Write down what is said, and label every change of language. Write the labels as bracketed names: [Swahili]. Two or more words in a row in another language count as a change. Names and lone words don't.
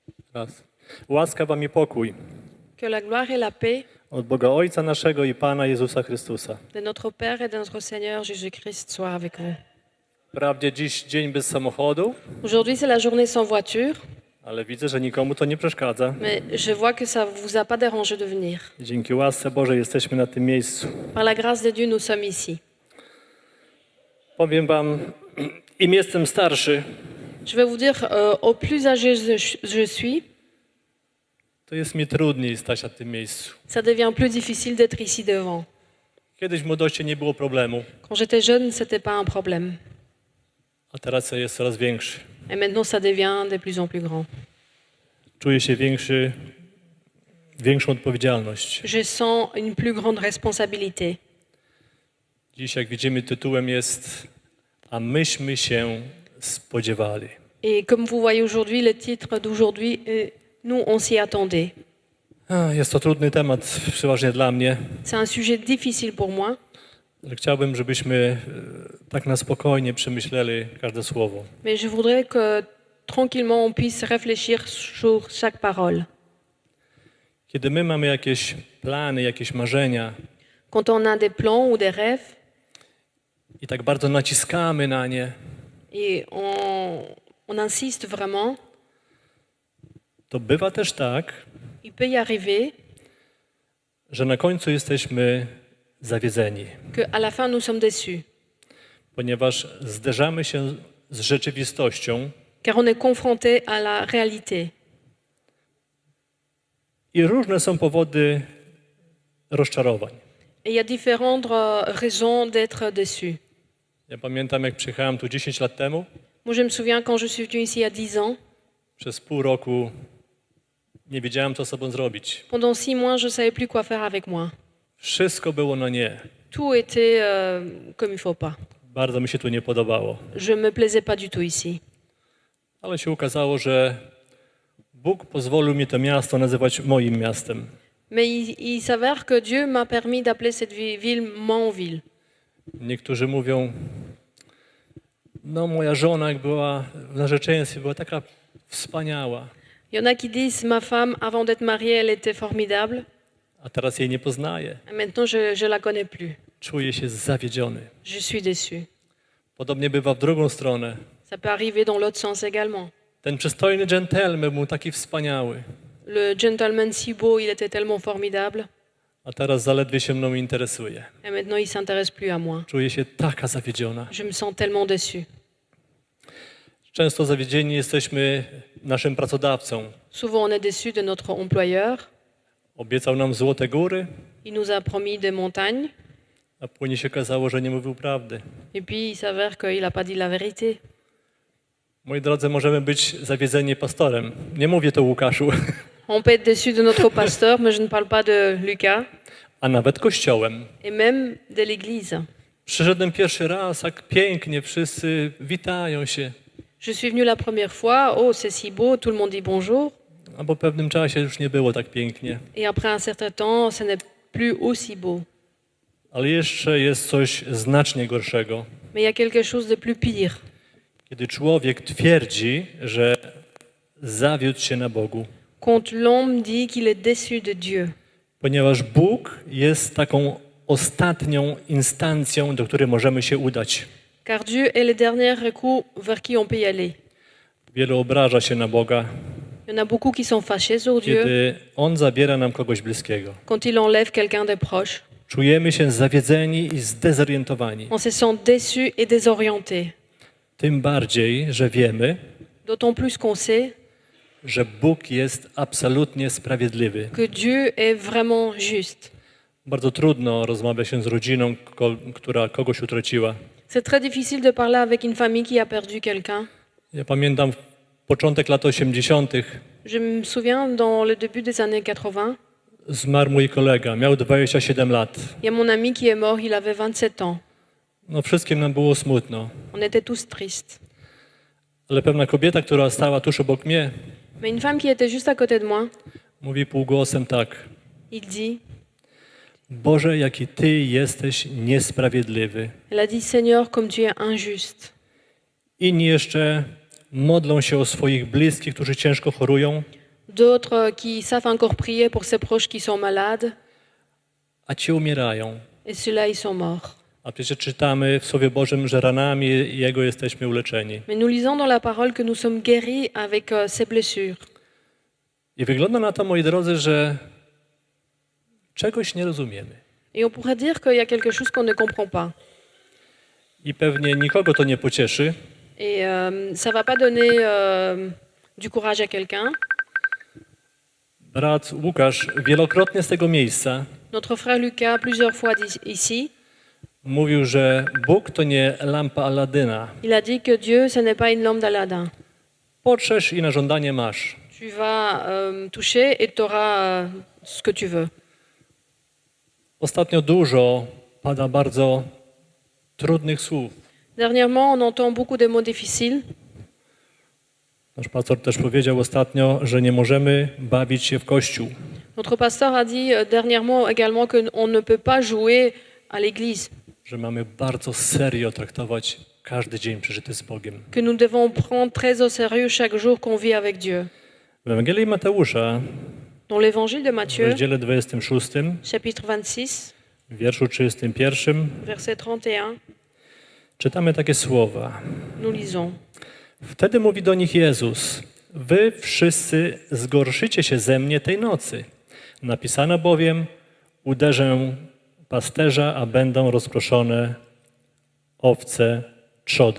[Polish] Raz. Łaska wam i pokój [French] Que la gloire et la paix [Polish] od Boga Ojca naszego i Pana Jezusa Chrystusa. [French] de notre Père et de notre Seigneur Jésus-Christ soient avec vous. [Polish] Wprawdzie dziś dzień bez samochodu, [French] Aujourd'hui, c'est la journée sans voiture, [Polish] ale widzę, że nikomu to nie przeszkadza. [French] mais je vois que ça ne vous a pas dérangé de venir. [Polish] Dzięki łasce Bożej jesteśmy na tym miejscu. [French] Par la grâce de Dieu, nous sommes ici. [Polish] Powiem wam, im jestem starszy, [French] Je vais vous dire, au plus âgé je suis, [Polish] to jest mi trudniej stać na tym miejscu. [French] ça devient plus difficile d'être ici devant. [Polish] Kiedyś w młodości nie było problemu, [French] Quand j'étais jeune, ce n'était pas un problème. [Polish] a teraz jest coraz większy. [French] Et maintenant, ça devient de plus en plus grand. [Polish] Czuję się większą odpowiedzialność. [French] Je sens une plus grande responsabilité. [Polish] Dziś, jak widzimy, tytułem jest A myśmy się spodziewali. [French] Et comme vous voyez aujourd'hui, le titre d'aujourd'hui, nous, on s'y attendait. [Polish] Jest to trudny temat, przeważnie dla mnie, [French] C'est un sujet difficile pour moi, [Polish] ale chciałbym, żebyśmy tak na spokojnie przemyśleli każde słowo. [French] mais je voudrais que tranquillement on puisse réfléchir sur chaque parole. [Polish] Kiedy my mamy jakieś plany, jakieś marzenia [French] Quand on a des plans ou des rêves [Polish] i tak bardzo naciskamy na nie, [French] et on insiste vraiment, [Polish] to bywa też tak, [French] il peut y arriver [Polish] że na końcu jesteśmy zawiedzeni, [French] qu'à la fin nous sommes déçus, [Polish] ponieważ zderzamy się z rzeczywistością [French] car on est confronté à la réalité. [Polish] i różne są powody rozczarowań. [French] Et il y a différentes raisons d'être déçu. [Polish] Ja pamiętam, jak przyjechałem tu 10 lat temu, [French] Moi, je me souviens quand je suis venue ici il y a 10 ans, [Polish] przez pół roku nie wiedziałem, co z sobą zrobić. [French] pendant 6 mois, je ne savais plus quoi faire avec moi. [Polish] Wszystko było na nie. [French] Tout était comme il faut pas. [Polish] Bardzo mi się tu nie podobało. [French] Je me plaisais pas du tout ici. [Polish] Ale się okazało, że Bóg pozwolił mi to miasto nazywać moim miastem. [French] Mais il s'avère que Dieu m'a permis d'appeler cette ville mon ville. [Polish] Niektórzy mówią, no moja żona jak była w narzeczeństwie, była taka wspaniała, [French] Il y en a qui disent, ma femme, avant d'être mariée, elle était formidable. [Polish] a teraz jej nie poznaję. [French] Et maintenant, je la connais plus. [Polish] Czuję się zawiedziony. [French] Je suis déçu. [Polish] Podobnie bywa w drugą stronę. [French] Ça peut arriver dans l'autre sens également. [Polish] Ten przystojny dżentelmen był taki wspaniały, [French] Le gentleman si beau, il était tellement formidable. [Polish] a teraz zaledwie się mną interesuje. [French] Et maintenant, il s'intéresse plus à moi. [Polish] Czuję się taka zawiedziona. [French] Je me sens tellement déçu. [Polish] Często zawiedzieni jesteśmy naszym pracodawcą. [French] Souvent, on est déçu de notre employeur. [Polish] Obiecał nam złote góry, [French] Il nous a promis des montagnes. [Polish] a później się okazało, że nie mówił prawdy. [French] Et puis, il s'avère qu'il n'a pas dit la vérité. [Polish] Moi drodzy, możemy być zawiedzeni pastorem. Nie mówię to Łukaszu, [French] On peut être déçu de notre pasteur, mais je ne parle pas de Lucas, [Polish] a nawet kościołem. [French] et même de l'Église. [Polish] Przyszedłem pierwszy raz, tak pięknie, wszyscy witają się, [French] Je suis venue la première fois, oh c'est si beau, tout le monde dit bonjour. [Polish] a po pewnym czasie już nie było tak pięknie. [French] Et après un certain temps, ce n'est plus aussi beau. [Polish] Ale jeszcze jest coś znacznie gorszego. [French] Mais il y a quelque chose de plus pire. [Polish] Kiedy człowiek twierdzi, że zawiódł się na Bogu, [French] Quand l'homme dit qu'il est déçu de Dieu. [Polish] ponieważ Bóg jest taką ostatnią instancją, do której możemy się udać. [French] Car Dieu est le dernier recours vers qui on peut y aller. [Polish] Wielu obraża się na Boga, [French] Il y en a beaucoup qui sont fâchés sur Dieu [Polish] kiedy On zabiera nam kogoś bliskiego. [French] quand il enlève quelqu'un de proche. [Polish] Czujemy się zawiedzeni i zdezorientowani. [French] On se sent déçu et désorienté. [Polish] Tym bardziej, że wiemy, [French] D'autant plus qu'on sait [Polish] że Bóg jest absolutnie sprawiedliwy. [French] que Dieu est vraiment juste. [Polish] Bardzo trudno rozmawiać się z rodziną, która kogoś utraciła. [French] C'est très difficile de parler avec une famille qui a perdu quelqu'un. [Polish] Ja pamiętam początek lat 80. [French] Je me souviens, dans le début des années 80, [Polish] zmarł mój kolega, miał 27 lat. [French] il y a mon ami qui est mort, il avait 27 ans. [Polish] No wszystkim nam było smutno. [French] On était tous tristes. [Polish] Ale pewna kobieta, która stała tuż obok mnie, [French] Mais une femme qui était juste à côté de moi, [Polish] mówi półgłosem tak: [French] il dit, [Polish] Boże, jaki Ty jesteś niesprawiedliwy. [French] elle a dit, Seigneur, comme tu es injuste. [Polish] Inni jeszcze modlą się o swoich bliskich, którzy ciężko chorują. [French] d'autres qui savent encore prier pour ses proches qui sont malades, [Polish] a ci umierają. [French] et ceux-là, ils sont morts. [Polish] A przecież czytamy w Słowie Bożym, że ranami Jego jesteśmy uleczeni. [French] Mais nous lisons dans la parole que nous sommes guéris avec ces blessures. [Polish] I wygląda na to, moi drodzy, że czegoś nie rozumiemy. [French] Et on pourrait dire qu'il y a quelque chose qu'on ne comprend pas. [Polish] I pewnie nikogo to nie pocieszy, [French] Et ça va pas donner du courage à quelqu'un. [Polish] brat Łukasz wielokrotnie z tego miejsca [French] Notre frère Lucas, plusieurs fois ici, [Polish] mówił, że Bóg to nie lampa Aladyna. [French] il a dit que Dieu, ce n'est pas une lampe d'Aladin. [Polish] Potrzesz i na żądanie masz. [French] Tu vas toucher et tu auras ce que tu veux. [Polish] Ostatnio dużo pada bardzo trudnych słów. [French] Dernièrement, on entend beaucoup de mots difficiles. [Polish] Nasz pastor też powiedział ostatnio, że nie możemy bawić się w kościół. [French] Notre pasteur a dit dernièrement également qu'on ne peut pas jouer à l'église, [Polish] Że mamy bardzo serio traktować każdy dzień przeżyty z Bogiem. [French] que nous devons prendre très au sérieux chaque jour qu'on vit avec Dieu. [Polish] W Ewangelii Mateusza, [French] Dans l'évangile de [Polish] w [French] Matthieu, [Polish] rozdziale 26, [French] chapitre 26, [Polish] w wierszu 31, [French] verset 31, [Polish] czytamy takie słowa. [French] nous lisons. [Polish] Wtedy mówi do nich Jezus: wy wszyscy zgorszycie się ze mnie tej nocy. Napisano bowiem: uderzę pasterza, a będą rozproszone owce trzody.